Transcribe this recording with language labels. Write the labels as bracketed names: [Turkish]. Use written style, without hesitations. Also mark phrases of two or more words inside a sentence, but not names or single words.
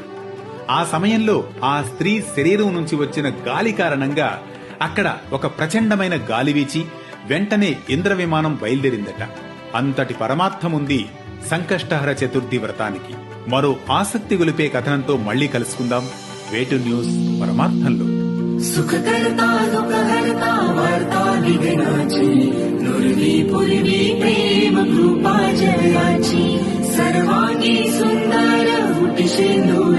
[Telugu] ఆ సమయంలో ఆ స్త్రీ శరీరం నుంచి వచ్చిన గాలి కారణంగా అక్కడ ఒక ప్రచండమైన గాలి వీచి వెంటనే ఇంద్ర విమానం బయలుదేరిందట. అంతటి పరమార్థముంది సంకష్టహర చతుర్థి వ్రతానికి. మరో ఆసక్తి గొలిపే కథనంతో మళ్లీ కలుసుకుందాం వేటు న్యూస్ పరమార్థంలో. [Marathi] सुखकर्ता दुःखहर्ता वार्ता विघ्नाची नुरवी पूर्वी प्रेम कृपा जयाची सर्वांगी सुंदर उटिशे